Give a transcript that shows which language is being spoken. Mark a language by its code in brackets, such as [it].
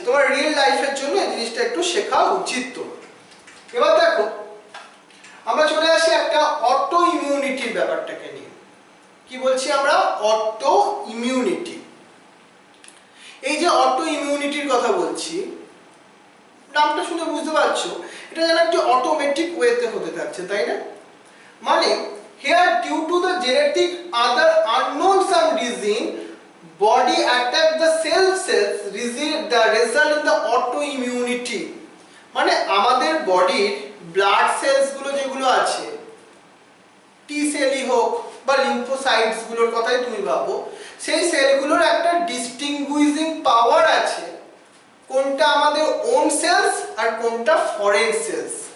[bn] তোমার রিয়েল লাইফের জন্য এই জিনিসটা একটু শেখা উচিত তোমার। এবার দেখো, আমরা চলে আসি একটা অটো ইমিউনিটির ব্যাপারটাকে নিয়ে। কি বলছি আমরা? Auto immunity. এই যে অটো ইমিউনিটির কথা বলছি, নামটা শুনে বুঝতে পারছো এটা যেন একটি অটোমেটিক ওয়েতে হতে থাকছে, তাই না? [en] মানে here due to the genetic other unknown some reason body attack the cells the result in the autoimmunity. [bn] মানে আমাদের বডির ব্লাড সেলস গুলো যেগুলো আছে, টি সেলই হোক বা লিম্ফোসাইটস গুলোর কথাই তুমি ভাবো, সেই সেলগুলোর একটা ডিস্টিংগুইশিং পাওয়ার আছে কোনটা আমাদের ওন সেলস আর কোনটা ফরেন সেলস।